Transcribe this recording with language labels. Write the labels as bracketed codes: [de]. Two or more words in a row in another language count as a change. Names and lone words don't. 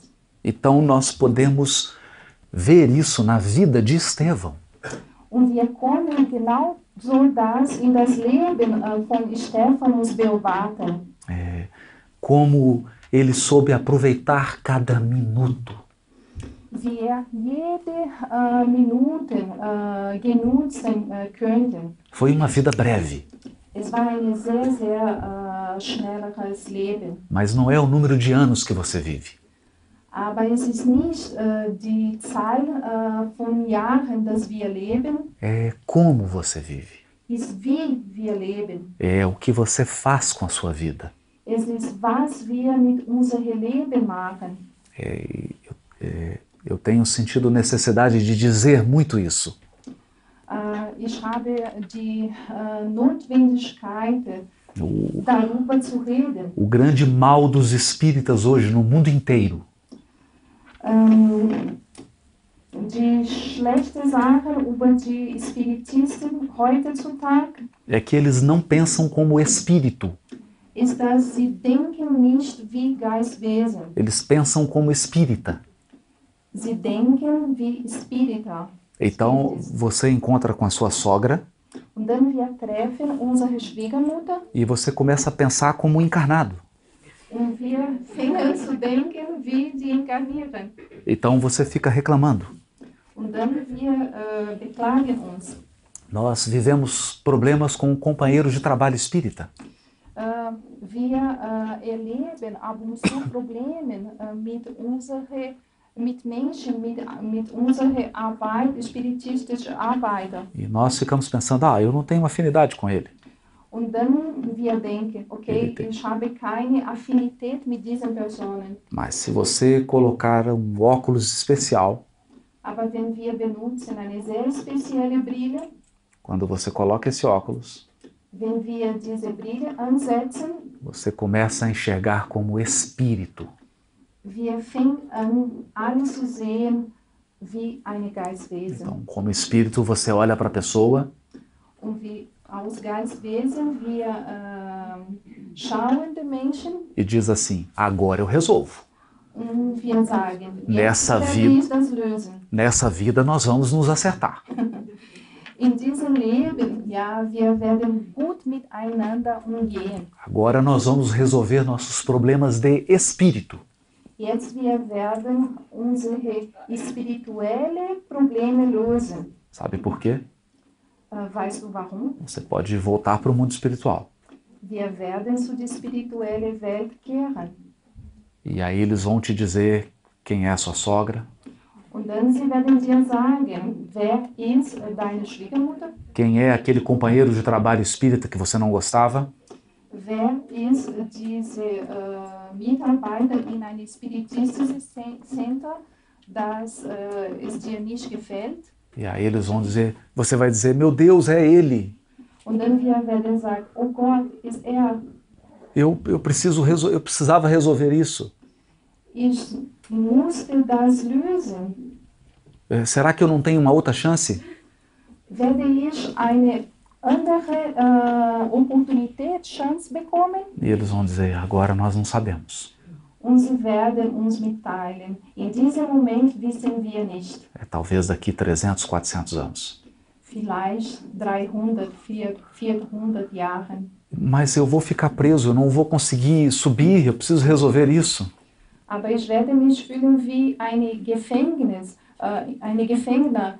[pt] Então nós podemos ver isso na vida de Estevão. [de] Und wir können genau so das in das Leben von Stephanus beobachten. [pt] Como ele soube aproveitar cada minuto. [de] Wie jede Minute genutzen könnte. [pt] Foi uma vida breve, [de] Es war ein sehr, sehr schnelleres Leben. [pt] mas não é o número de anos que você vive. [de] Aber es ist nicht die Zahl von Jahren, dass wir leben, [pt] É como você vive. [de] ist wie wir leben. [pt] É o que você faz com a sua vida. [de] Es ist, was wir mit unserem Leben machen. [pt] Eu tenho sentido necessidade de dizer muito isso. [de] Ich habe die Notwendigkeit, darüber zu reden. [pt] O grande mal dos espíritas hoje no mundo inteiro [de] Die schlechte Sache über die Spiritisten heutzutage [pt] é que eles não pensam como espírito. [de] ist, dass sie denken nicht wie Geistwesen. [pt] Eles pensam como espírita. [de] Sie denken wie Spirita. [pt] Então você encontra com a sua sogra [de] Und dann wir treffen unsere Schwiegermutter [pt] e você começa a pensar como encarnado. [de] und wir fangen zu denken wie die inkarnieren. [pt] Então você fica reclamando. [de] Und dann wir beklagen uns. [pt] Nós vivemos problemas com companheiros de trabalho espírita. [de] Wir erleben ab und zu Probleme mit Menschen, mit unserer Arbeit, spiritistischer Arbeit. [pt] E nós ficamos pensando, eu não tenho afinidade com ele. [de] Und dann wir denken, okay, ich habe keine Affinität mit diesen Personen. [pt] Mas se você colocar um óculos especial, [de] Aber wenn wir benutzen eine sehr spezielle Brille, [pt] quando você coloca esse óculos, [de] wenn wir diese Brille ansetzen, [pt] você começa a enxergar como espírito. [de] Wir fingen an, alles zu sehen wie eine Geistwesen. [pt] Então, como espírito, você olha para a pessoa [de] Und wie aus Geistwesen wir schauen den Menschen [pt] e diz assim: agora eu resolvo. [de] und wir sagen, jetzt [pt] Nessa [de] werde [pt] vida- [de] ich das lösen. [pt] Nessa vida nós vamos nos acertar. [de] In diesem Leben, ja, wir werden gut miteinander umgehen. [pt] Agora nós vamos resolver nossos problemas de espírito. [de] Jetzt wir werden unsere spirituellen Probleme lösen. [pt] Sabe por quê? [de] Weißt du warum? [pt] Você pode voltar para o mundo espiritual. [de] Wir werden zu der spirituellen Welt kehren. [pt] E aí eles vão te dizer quem é a sua sogra, [de] Und dann sie werden dir sagen, wer ist deine Schwiegermutter? [pt] quem é aquele companheiro de trabalho espírita que você não gostava, [de] Wer ist diese Mitarbeiter in einem spiritistischen Center, das es dir nicht gefällt? [pt] e aí eles vão dizer, você vai dizer, meu Deus, é ele. [de] Und dann wir werden sagen, oh Gott, ist er. [pt] Eu precisava resolver isso. [de] Ich musste das lösen. [pt] Será que eu não tenho uma outra chance? [de] Werde ich eine andere Opportunität, Chance bekommen? [pt] E eles vão dizer, agora nós não sabemos. [de] Und sie werden uns mitteilen. In diesem Moment wissen wir nicht. [pt] Talvez daqui 300, 400 anos. [de] Vielleicht 300, 400 Jahren. [pt] Mas eu vou ficar preso, eu não vou conseguir subir, eu preciso resolver isso. [de] Aber ich werde mich fühlen wie eine Gefangene.